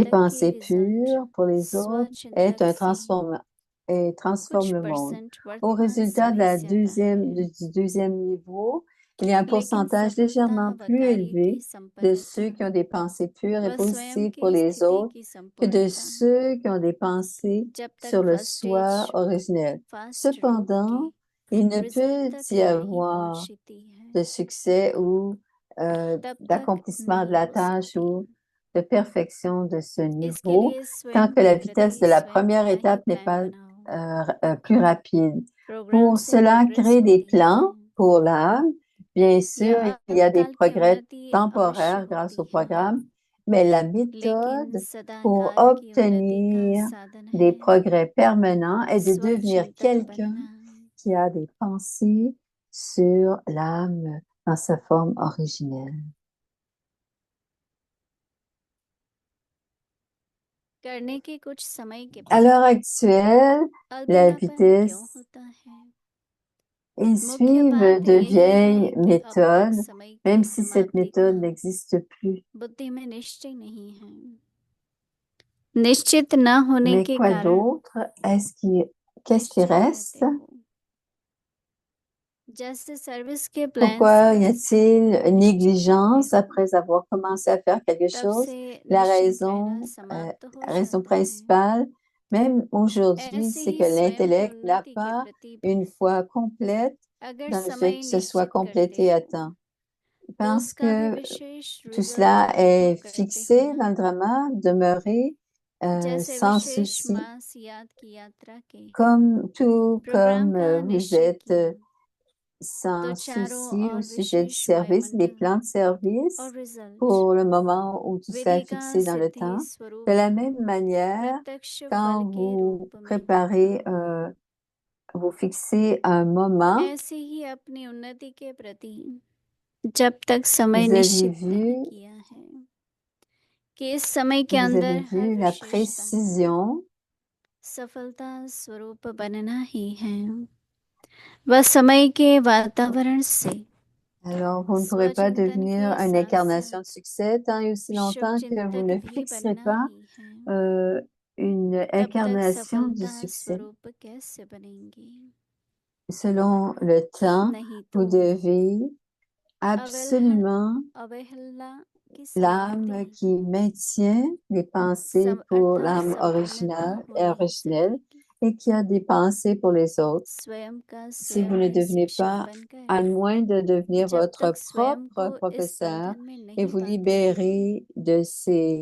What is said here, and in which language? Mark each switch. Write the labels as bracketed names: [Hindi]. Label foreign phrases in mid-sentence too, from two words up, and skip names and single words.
[Hindi] चिंतक के [French] pensées [Hindi] रिजल्ट [French] pures pour les autres, est [Hindi] स्वचिंतक [French] un [Hindi] से [French] et transforme [Hindi] कुछ [French] le monde. [Hindi] परसेंट [French] Au [Hindi] वर्तमान [French] résultat de [Hindi] समय [French] la [Hindi] ज्यादा है, [French] du deuxième niveau, il y a un [Hindi] लेकिन [French] pourcentage [Hindi] सफलता [French] légèrement [Hindi] व [French] plus [Hindi] कार्य [French] élevé [Hindi] की [French] de ceux [Hindi] संपन्नता [French] qui ont des pensées pures et [Hindi] व स्वयं [French] positives pour [Hindi] की [French] les [Hindi] स्थिति [French] autres [Hindi] की [French] que de [Hindi] संपूर्णता [French] ceux qui ont des pensées [Hindi] जब तक [French] sur le [English] first stage [French] soi originel. [Hindi] फास्ट रूप [French] Cependant, [Hindi] के [French] il ne [Hindi] रिजल्ट [French] peut [Hindi] तक [French] y [Hindi] नहीं [French] avoir [Hindi] पहुंचती है, [French] de succès ou [Hindi] तब तक [French] d'accomplissement de [Hindi] नहीं [French] la [Hindi] हो [French] tâche [Hindi] सकती। [French] ou de perfection de ce [Hindi] इसके [French] niveau [Hindi] लिए [French] tant [Hindi] स्वयं [French] que [Hindi] के [French] la vitesse [Hindi] प्रति [French] de la [Hindi] स्वयं [French] première [Hindi] का ही [French] étape n'est [Hindi] प्लान [French] pas [Hindi] बनाओ। [French] plus rapide. [Hindi] प्रोग्राम [French] Pour [Hindi] से [French] cela, [Hindi] प्रोग्रेस [French] créer des [Hindi] होती [French] plans [Hindi] है [French] pour l'âme. Bien sûr, [Hindi] या [French] il y a des [Hindi] अल्पकाल की [French] progrès [Hindi] उन्नति अवश्य [French] temporaires grâce au [Hindi] होती है, [French] programme, mais la [Hindi] लेकिन [French] méthode [Hindi] सदा [French] pour [Hindi] काल की उन्नति का [French] obtenir [Hindi] साधन [French] des [Hindi] है [French] progrès permanents est de devenir [Hindi] स्वचिंतक [French] quelqu'un [Hindi] बनना। [French] qui a des pensées sur l'âme dans sa forme originelle. [Hindi] करने के कुछ समय के [French] À [Hindi] बाद [French] l'heure actuelle, la [Hindi] अल्पलापन क्यों [French] vitesse, [Hindi] होता है? [French] ils [Hindi] मुख्य [French] suivent [Hindi] बात [French] de [Hindi] यही है [French] vieilles [Hindi] कि अब तक [French] méthodes, [Hindi] समय की [French] même si cette [Hindi] समाप्ति [French] méthode [Hindi] का [French] n'existe plus. [Hindi] बुद्धि में निश्चय नहीं है। निश्चित न होने [French] Mais [Hindi] के [French] quoi [Hindi] कारण [French] d'autre? Qu'est-ce qui [Hindi] निश्चल [French] reste? [Hindi] रहते हो। जैसे सर्विस के प्लान्स [French] Pourquoi y [Hindi] का [French] a-t-il [Hindi] निश्चय [French] négligence [Hindi] करते हो, [French] après avoir commencé à faire quelque [Hindi] तब [French] chose? [Hindi] से [French] La [Hindi] निश्चिंत रहना [French] raison, [Hindi] समाप्त हो [French] raison [Hindi] जाता है। [French] principale, même aujourd'hui, [Hindi] ऐसे [French] c'est [Hindi] ही [French] que [Hindi] स्वयं की [French] l'intellect n'a [Hindi] उन्नति के [French] pas [Hindi] प्रति भी [French] une foi complète [Hindi] अगर [French] dans le fait [Hindi] समय [French] que ce soit [Hindi] निश्चित करते [French] complété à [Hindi] हो [French] temps. [Hindi] तो [French] Parce [Hindi] उसका भी [French] que [Hindi] विशेष [French] tout [Hindi] रिजल्ट [French] cela [Hindi] अनुभव [French] est [Hindi] करते हो [French] fixé [Hindi] ना, [French] dans le drama, demeurer [Hindi] जैसे [French] sans [Hindi] विशेष [French] souci, [Hindi] मास याद की यात्रा के [French] tout [Hindi] प्रोग्राम [French] comme [Hindi] का [French] vous [Hindi] निश्चय [French] êtes [Hindi] किया तो [French] sans [Hindi] चारों [French] souci au [Hindi] ओर [French] sujet du [Hindi] विशेष [French] service, des [Hindi] वायुमंडल [French] plans de service [Hindi] और रिजल्ट [French] pour le moment où tout ça est [Hindi] विधि का [French] fixé dans le [Hindi] सिद्धि [French] temps. [Hindi] स्वरूप [French] De la même manière, [Hindi] प्रत्यक्ष फल [French] quand [Hindi] के [French] vous [Hindi] रूप में [French] préparez, vous fixez un moment, [Hindi] ऐसे ही अपनी उन्नति के प्रति जब तक समय [French] vous avez [Hindi] निश्चित नहीं [French] vu, [Hindi] किया है कि इस समय के [French] vous [Hindi] अंदर [French] avez [Hindi] हर [French] vu la [Hindi] विशेषता [French] précision. [Hindi] सफलता स्वरूप बनना ही है, वह समय के वातावरण से [French] Alors, vous ne pourrez pas [Hindi] स्वचिंतन [French] devenir [Hindi] के [French] une [Hindi] साथ [French] incarnation de [Hindi] साथ [French] succès tant et aussi [Hindi] शुभ [French] longtemps que vous [Hindi] चिंतक [French] ne [Hindi] भी [French] fixerez [Hindi] बनना [French] pas [Hindi] ही है, [French] une [Hindi] तब तक [French] incarnation du [Hindi] सफलता [French] succès. [Hindi] स्वरूप कैसे बनेंगी? [French] Selon le temps, [Hindi] नहीं [French] vous [Hindi] तो [French] devez absolument [Hindi] अवहेलना की [French] l'âme [Hindi] संगति [French] qui maintient les pensées pour [Hindi] अर्थात [French] l'âme [Hindi] संपूर्णता हो नहीं [French] originelle [Hindi] सकेगी। [French] et qui a des pensées pour les autres. [Hindi] स्वयं का [French] Si vous [Hindi] स्वयं [French] ne [Hindi] ही [French] devenez [Hindi] शिक्षक [French] pas, [Hindi] बनकर [French] à moins de devenir [Hindi] जब [French] votre [Hindi] तक स्वयं [French] propre [Hindi] को इस [French] professeur [Hindi] बंधन में [French] et [Hindi] नहीं [French] vous [Hindi] पाता है, [French] libérer de ces